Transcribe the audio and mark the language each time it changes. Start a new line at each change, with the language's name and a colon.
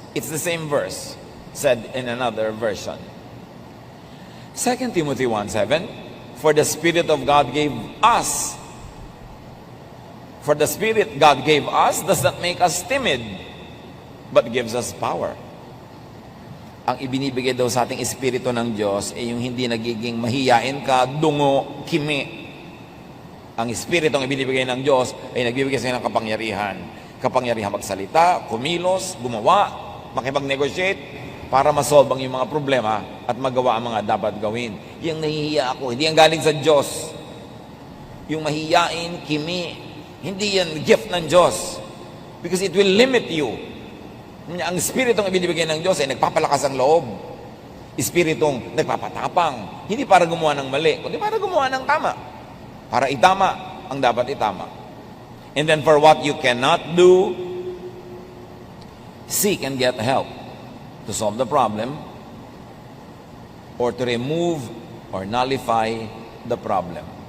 English: It's the same verse, said in another version. 2 Timothy 1:7, for the Spirit of God gave us. For the Spirit God gave us does not make us timid, but gives us power.
Filipino: Ang ibinibigay daw sa ating Espiritu ng Diyos ay yung hindi nagiging mahiyain ka, dungo, kimi. Ang Espiritu ang ibinibigay ng Diyos ay nagbibigay sa ng kapangyarihan. Kapangyarihan magsalita, kumilos, gumawa, makipag-negotiate para masolve ang yung mga problema at magawa ang mga dapat gawin. Yung nahihiya ako, hindi yan galing sa Diyos. Yung mahiyain, kimi, hindi yan gift ng Diyos.
English: Because it will limit you.
Filipino: Ang Espiritong ibinibigay ng Diyos ay nagpapalakas ang loob. Espiritong nagpapatapang. Hindi para gumawa ng mali, kundi para gumawa ng tama. Para itama ang dapat itama.
English: And then for what you cannot do, seek and get help to solve the problem or to remove or nullify the problem.